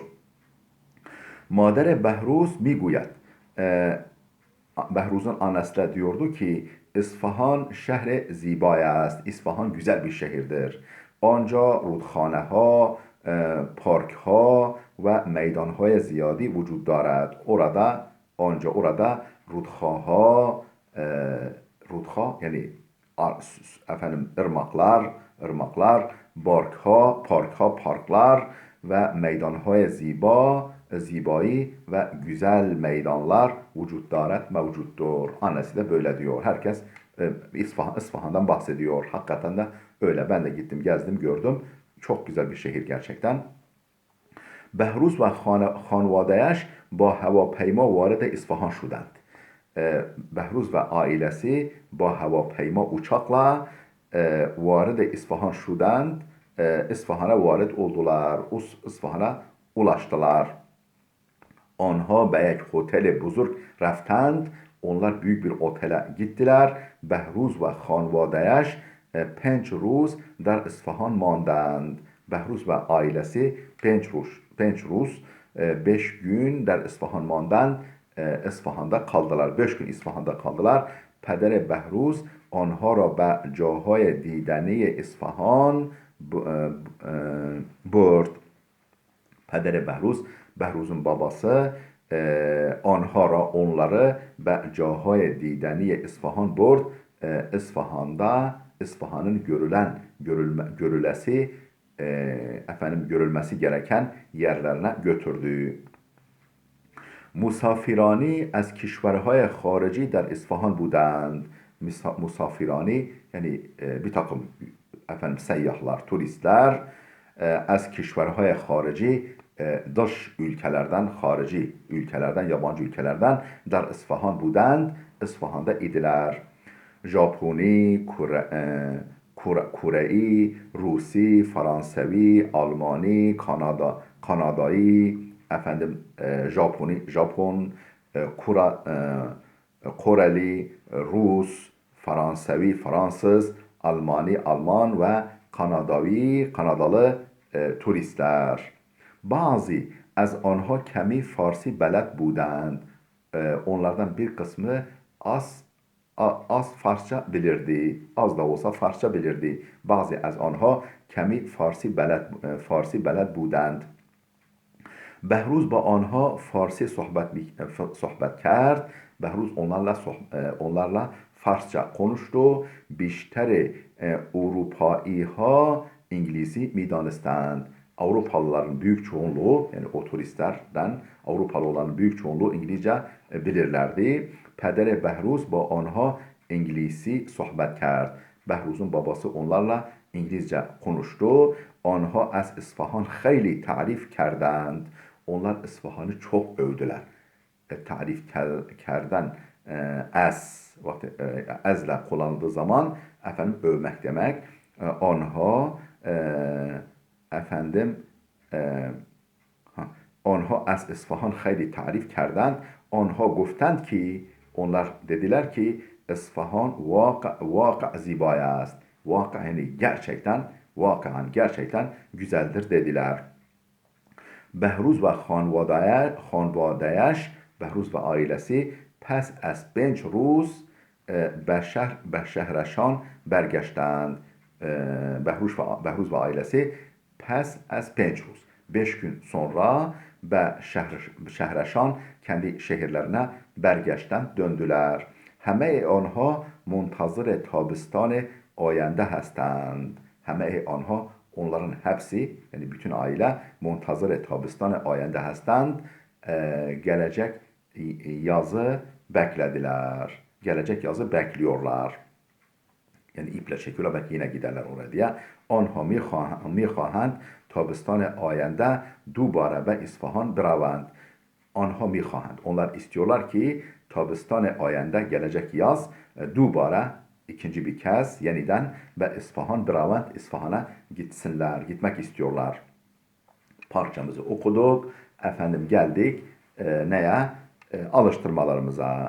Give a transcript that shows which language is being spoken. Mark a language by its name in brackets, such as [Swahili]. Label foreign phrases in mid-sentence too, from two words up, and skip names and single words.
[Persian] مادر بهروز میگوید [Turkish] Behruz'un annesi de diyordu ki İsfahan [Persian] شهر زیبا است. [Turkish] İsfahan güzel bir şehirdir. [Persian] آنجا رودخانه پارک ها و میدانهای زیادی وجود دارد. [Turkish] Orada rudha yani efendim ırmaklar, parklar ve [Persian] میدانهای زیبای [Turkish] ve güzel meydanlar [Persian] وجود دارد [Turkish] mevcuttur. Annesi de böyle diyor. Herkes İsfahan'dan bahsediyor. Hakikaten de öyle. Ben de gittim, gezdim, gördüm. Çok güzel bir şehir gerçekten. [Persian] Behruz ve خانواده‌اش با هواپیما وارد İsfahan شدند. [Turkish] Behruz ve ailesi [Persian] با هواپیما [Turkish] uçakla [Persian] وارد اصفهان شدند, [Turkish] İsfahan'a varid oldular. İsfahan'a ulaştılar. [Persian] آنها به یک هتل بزرگ رفتند. [Turkish] Onlar büyük bir otele gittiler. [Persian] Behruz ve خانواده‌اش 5 روز در İsfahan ماندند. [Turkish] Behruz ve ailesi 5 gün [Persian] در اصفهان ماندند. [Turkish] İsfahan'da kaldılar. 5 gün İsfahan'da kaldılar. [Persian] Peder Behruz آنها را به جاهای دیدنی İsfahan برد. [Turkish] Peder Behruz'un babası onları [Persian] به جاهای دیدنی İsfahan برد. [Turkish] İsfahan'ın görülmesi gereken yerlerine götürdü. [Persian] مسافرانی از کشورهای خارجی در اصفهان بودند. [Turkish] Musafirani yani bir takım seyyahlar, turistler [Persian] از کشورهای خارجی [Turkish] dış ülkelerden, harici ülkelerden, yabancı ülkelerden [Persian] در İsfahan بودند. [Turkish] İsfahan'da idiler. [Persian] ژاپنی، کره‌ای، روسی، فرانسوی، آلمانی، کانادایی, [Turkish] efendim Japon, Koreli, Rus, Fransevi, Fransız, Alman ve Kanadalı turistler. [Persian] بعضی از آنها کمی فارسی بلد بودند. [Turkish] Onlardan bir kısmı az Farsça bilirdi. Az da olsa Farsça bilirdi. [Persian] بعضی از آنها کمی فارسی بلد بودند. Behruz با آنها فارسی صحبت کرد. [Turkish] Behruz onlarla Farsça konuştu. [Persian] بیشتر اروپایی ها İngilizce میدانستند. [Turkish] Avrupalıların büyük çoğunluğu, yani o turistlerden Avrupalı olanın büyük çoğunluğu İngilizce bilirlerdi. [Persian] Pedere Behruz با آنها İngilizce sohbet کرد. [Turkish] Behruz'un babası onlarla İngilizce konuştu. [Persian] آنها از اصفهان خیلی تعریف کردند. [Turkish] Onlar İsfahan'ı çok övdüler. [Persian] تعریف کردن [Turkish] ezle kullanıldığı zaman efendim övmek demek. [Persian] Onha efendim آنها از اصفهان خیلی تعریف کردند. آنها گفتند [Turkish] ki, onlar dediler ki İsfahan [Persian] واقعا زیبا است. [Turkish] Vakı yani gerçekten güzeldir dediler. [Persian] Behruz ve خانواده‌اش [Turkish] Behruz ve ailesi [Persian] pes از 5 روز به شهرشان برگشتند. [Turkish] Behruz ve ailesi [Persian] پس از 5 روز [Turkish] 5 gün sonra şehreşan kendi şehirlerine bergeçten döndüler. [Persian] همه آنها منتظر تابستان آینده هستند. همه آنها [Turkish] onların hepsi yani bütün aile [Persian] منتظر تابستان آینده هستند. [Turkish] Gelecek yazı beklediler. Gelecek yazı bekliyorlar. Yani iple çekiyorlar belki yine giderler oraya diye. [Persian] Onha میخواهند تابستان آینده دوباره به İsfahan بروند. Onha میخواهند. [Turkish] Onlar istiyorlar ki [Persian] تابستان آینده [Turkish] gelecek yaz دوباره ikinci bir kez yeniden [Persian] به اصفهان بروند [Turkish] İsfahan'a gitmek istiyorlar. Parçamızı okuduk. Efendim geldik neye? Alıştırmalarımıza.